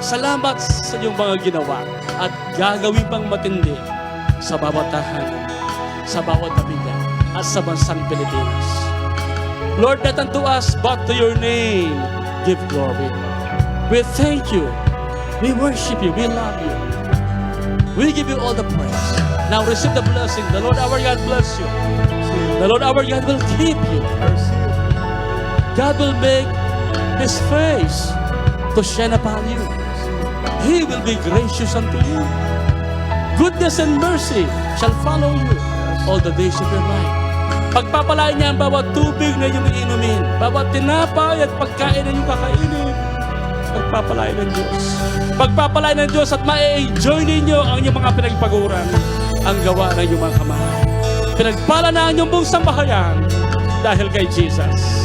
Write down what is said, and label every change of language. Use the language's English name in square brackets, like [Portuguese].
[Filipino] Salamat sa iyong mga ginawa at gagawin pang matindi sa bawat tahanan, sa bawat pamilya, at sa bansang Pilipinas. [English] Lord, not unto us, but to your name, give glory. We thank you. We worship you. We love you. We give you all the praise. Now receive the blessing. The Lord our God bless you. The Lord our God will keep you. God will make His face to shine upon you. He will be gracious unto you. Goodness and mercy shall follow you all the days of your life. [Filipino] Pagpapalain niya ang bawat tubig na iyong iinumin, bawat tinapay at pagkain na iyong kakainin. Pagpapalain ng Diyos. Pagpapalain ng Diyos at ma-enjoy ninyo ang inyong mga pinagpaguran, ang gawa ng iyong mga kamay. Pinagpala na ang inyong buong sambahayan dahil kay Jesus.